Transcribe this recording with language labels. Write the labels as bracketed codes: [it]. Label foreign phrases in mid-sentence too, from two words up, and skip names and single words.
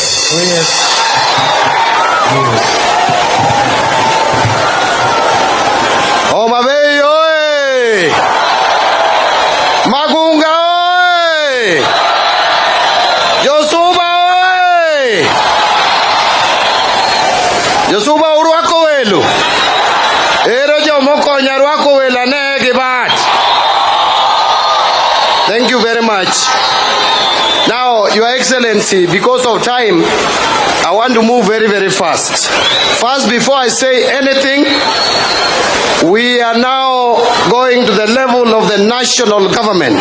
[luo] Homa Bay oye! Magunga oye! Josuba oye! Josuba urwako welu. Ero jomoko nyarwako wela ne gibat. [en] Thank you very much. Now, Your Excellency, because of time, I want to move very, very fast. First, before I say anything, we are now going to the level of the national government.